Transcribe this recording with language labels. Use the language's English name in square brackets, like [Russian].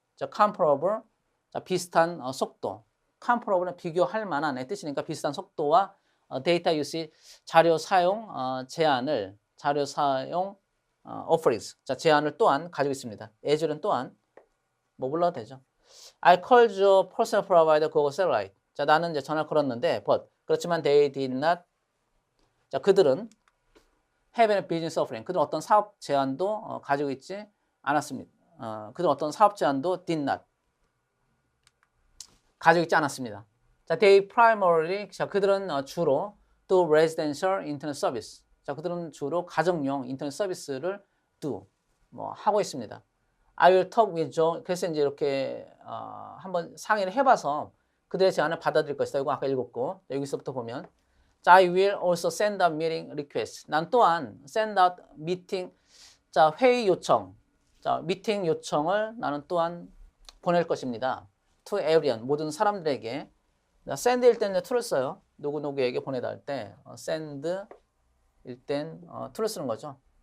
[Korean] 자, comparable 자, 비슷한 속도. comparable은 비교할 만한의 뜻이니까 비슷한 속도와 데이터 유시 자료 사용 제한을 자료 사용 offerings 자, 제한을 또한 가지고 있습니다. as는 또한 뭐 불러도 되죠. [English] I called your personal provider Google Satellite. [Korean] 자, 나는 이제 전화를 걸었는데 [English] but [Korean] 그렇지만 [English] they did not [Korean] 자, 그들은 [English] have a business offering. [Korean] 그들은 어떤 사업 제안도 가지고 있지 않았습니다. 그들은 어떤 사업 제안도 [English] did not [Korean] 가지고 있지 않았습니다. [English] 자, they primarily [Korean] 자, 그들은 주로 [English] do residential internet service. [Korean] 자, 그들은 주로 가정용 인터넷 서비스를 뭐 하고 있습니다. [English] I will talk with Joe. [Korean] 그래서 이제 이렇게 한번 상의를 해봐서 그들의 제안을 받아들일 것이다. 이거 아까 읽었고 여기서부터 보면 [English] I will also send out meeting request. [Korean] 난 또한 [English] send out meeting, [Korean] 자, 회의 요청, 자, 미팅 요청을 나는 또한 보낼 것입니다. [English] To everyone, [Korean] 모든 사람들에게. send일 때는 to를 써요. 누구누구에게 보내다 할 때 send일 땐 to를 쓰는 거죠.